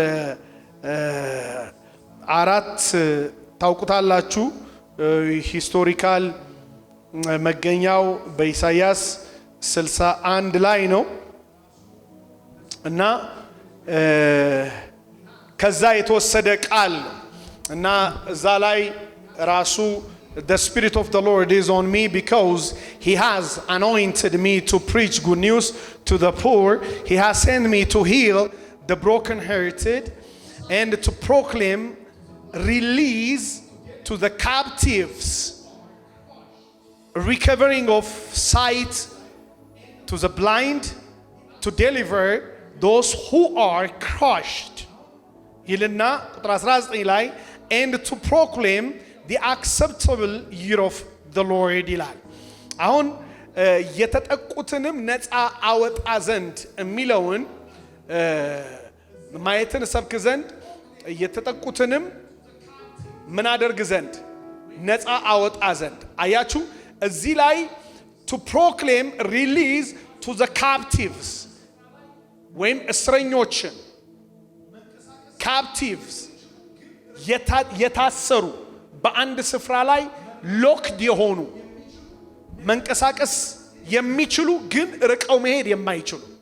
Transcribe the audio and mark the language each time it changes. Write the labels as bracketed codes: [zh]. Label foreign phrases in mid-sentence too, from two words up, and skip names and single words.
[am] 4 ታውቁታላችሁ። ሂስቶሪካል መገኛው በኢሳይያስ 61 ላይ ነው እና ከዛ የተወሰደ ቃል ነው እና እዛ ላይ ራሱ [en] the spirit of the Lord is on me because he has anointed me to preach good news to the poor. He has sent me to heal the brokenhearted and to proclaim release to the captives, recovering of sight to the blind, to deliver those who are crushed. [am] ይልና ቁጥር 19 ላይ [en] and to proclaim the acceptable year of the Lord [am] ይላል። አሁን የተጠቁትንም ነፃ አወጣ ዘንድ የሚለውን ማየትን ሰብክ ዘንድ የተጠቁትንም ምን አደርግ ዘንድ ነፃ አወጣ ዘንድ። አያችሁ እዚህ ላይ [en] to proclaim release to the captives [am] ወይም እስረኞችን captives የታሰሩ በአንድ ስፍራ ላይ ሎክድ የሆኑ መንቀሳቀስ የሚችሉ ግን ርቀው መሄድ የማይችሉ